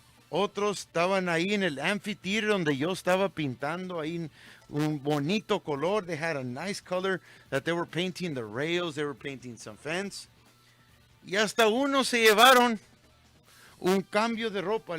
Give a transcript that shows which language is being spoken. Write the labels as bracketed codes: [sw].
[es] Otros estaban ahí en el amphitheater donde yo estaba pintando ahí un bonito color. [en] They had a nice color that they were painting the rails, they were painting some fence. [es] Y hasta uno se llevaron un cambio de ropa.